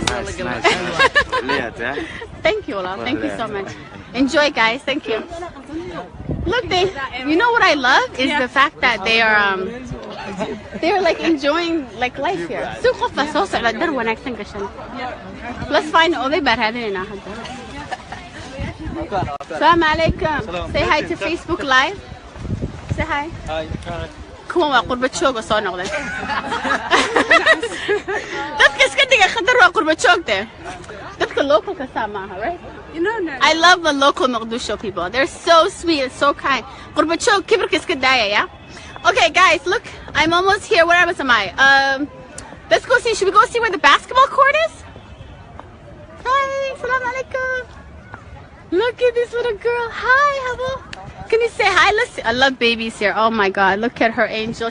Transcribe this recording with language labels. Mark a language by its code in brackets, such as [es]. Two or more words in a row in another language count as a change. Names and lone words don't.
[en] Thank you, Allah. Thank you so much. Enjoy, guys. Thank you. Look, you know what I love is the fact that they're like enjoying like life here. Let's find ooyday barhadina. [ar] Assalamu alaikum. [en] Say hi to Facebook Live. Say hi. Hi. [so] Kuwan waa qurba jooga soo noqday. Dadka iska dhiga khadar waa qurba joogte. Dadka local ka saamaha, [en] right? You know, I love the local Mogadishu people. They're so sweet and so kind. [so] Qurba joog kibirka iska daaya, [en] yeah? Okay, guys, look, I'm almost here. Where am I? Let's go see. Should we go see where the basketball court is? [ar] Hi, salam alaikum. [en] Look at this little girl. Hi, hello. Can you say hi? Listen, I love babies here. Oh my God, look at her angel.